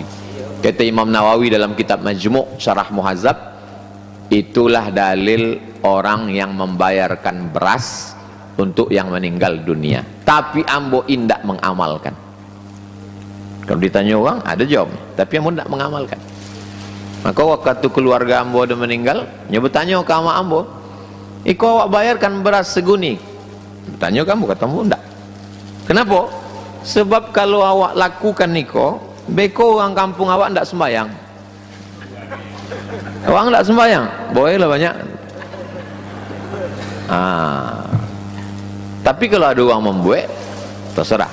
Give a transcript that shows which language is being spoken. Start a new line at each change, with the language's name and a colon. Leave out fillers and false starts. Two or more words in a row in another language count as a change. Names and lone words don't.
Indonesian: Kata Imam Nawawi dalam kitab Majmu' Syarah Muhazzab, itulah dalil orang yang membayarkan beras untuk yang meninggal dunia, tapi
Minangkabau: ambo indak mengamalkan.
Indonesian: Kalau ditanya orang ada jawabnya, tapi
Minangkabau: ambo indak mengamalkan.
Indonesian: Maka waktu keluarga ambo ada meninggal, nyoba tanya ke ama ambo,
Minangkabau: iko awak bayarkan beras seguni?
Indonesian: Tanya kamu, kata ambo enggak. Kenapa? Sebab kalau
Minangkabau: awak lakukan niko, beko orang kampung awak
Indonesian: enggak sembayang. Orang enggak sembayang, boleh lah banyak. Tapi kalau ada orang membuat, terserah.